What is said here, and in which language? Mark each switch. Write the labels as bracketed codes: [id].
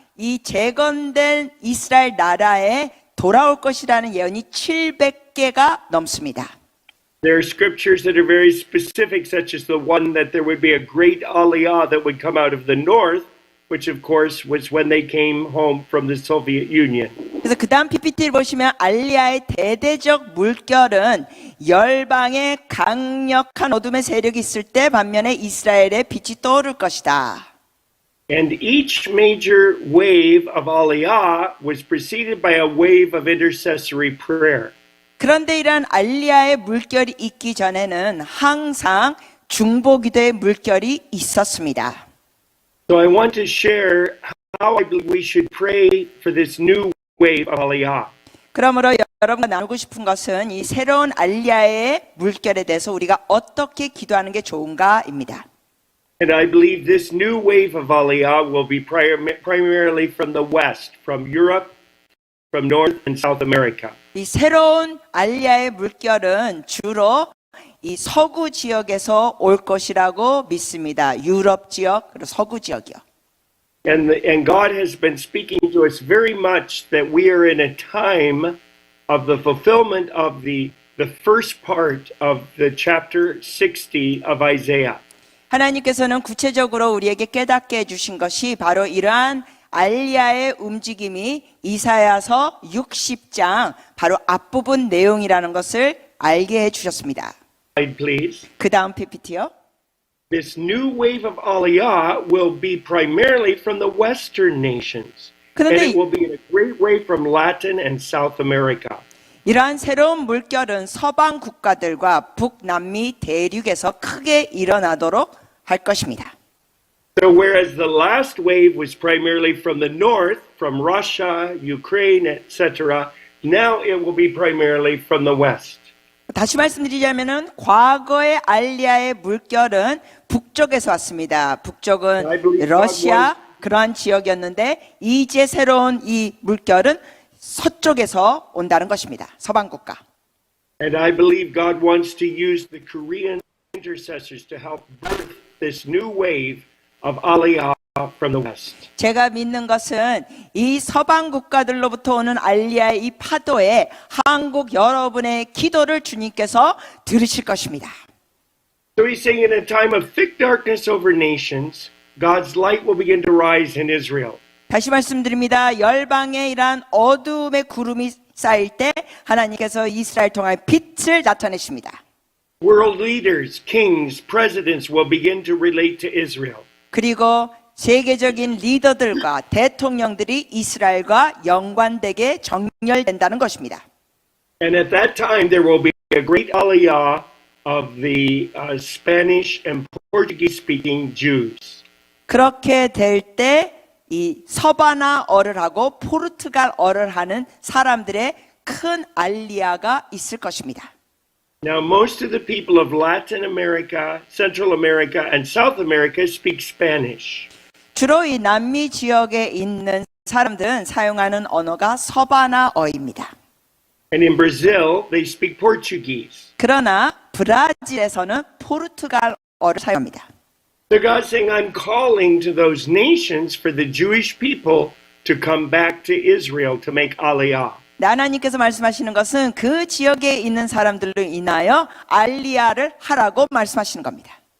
[ko] 이 재건된 이스라엘 나라에 돌아올 것이라는 예언이 700개가 넘습니다. [en] There are scriptures that are very specific, such as the one that there would be a great aliyah that would come out of the north, which of course was when they came home from the Soviet Union. [ko] 그래서 그 다음 PPT를 보시면 알리야의 대대적 물결은 열방의 강력한 어둠의 세력이 있을 때 반면에 이스라엘의 빛이 떠오를 것이다. [en] And each major wave of aliyah was preceded by a wave of intercessory prayer. [ko] 그런데 이러한 알리야의 물결이 있기 전에는 항상 중보기도의 물결이 있었습니다. [en] So I want to share how I believe we should pray for this new wave of aliyah. [ko] 그러므로 여러분과 나누고 싶은 것은 이 새로운 알리야의 물결에 대해서 우리가 어떻게 기도하는 게 좋은가입니다. [en] And I believe this new wave of aliyah will be primarily from the west, from Europe, from North and South America. [ko] 이 새로운 알리야의 물결은 주로 이 서구 지역에서 올 것이라고 믿습니다. 유럽 지역 그리고 서구 지역이요. [en] And God has been speaking to us very much that we are in a time of the fulfillment of the first part of the chapter 60 of Isaiah. [ko] 하나님께서는 구체적으로 우리에게 깨닫게 해주신 것이 바로 이러한 알리야의 움직임이 이사야서 60장 바로 앞부분 내용이라는 것을 알게 해주셨습니다. [en] Slide, please. [ko] 그 다음 PPT요. [en] This new wave of aliyah will be primarily from the Western nations. And [ko] 그런데 [en] it will be in a great way from Latin and South America. [ko] 이러한 새로운 물결은 서방 국가들과 북남미 대륙에서 크게 일어나도록 할 것입니다. [en] So whereas the last wave was primarily from the north, from Russia, Ukraine, etc., now it will be primarily from the west. [ko] 다시 말씀드리자면은 과거의 알리야의 물결은 북쪽에서 왔습니다. 북쪽은 러시아 그러한 지역이었는데 이제 새로운 이 물결은 서쪽에서 온다는 것입니다. 서방 국가. [en] And I believe God wants to use the Korean intercessors to help birth this new wave of aliyah from the west. [ko] 제가 믿는 것은 이 서방 국가들로부터 오는 알리야의 이 파도에 한국 여러분의 기도를 주님께서 들으실 것입니다. [en] So he's saying in a time of thick darkness over nations, God's light will begin to rise in Israel. [ko] 다시 말씀드립니다. 열방에 이러한 어둠의 구름이 쌓일 때 하나님께서 이스라엘 통하여 빛을 나타내십니다. [en] World leaders, kings, presidents will begin to relate to Israel. [ko] 그리고 세계적인 리더들과 대통령들이 이스라엘과 연관되게 정렬된다는 것입니다. [en] And at that time there will be a great aliyah of the Spanish and Portuguese speaking Jews. [ko] 그렇게 될 때 이 서바나어를 하고 포르투갈어를 하는 사람들의 큰 알리야가 있을 것입니다. [en] Now most of the people of Latin America, Central America, and South America speak Spanish. [ko] 주로 이 남미 지역에 있는 사람들은 사용하는 언어가 서바나어입니다. [en] And in Brazil, they speak Portuguese. [ko] 그러나 브라질에서는 포르투갈어를 사용합니다. [en] So God's saying, I'm calling to those nations for the Jewish people to come back to Israel to make aliyah. [ko] 하나님께서 말씀하시는 것은 그 지역에 있는 사람들로 인하여 알리야를 하라고 말씀하시는 겁니다.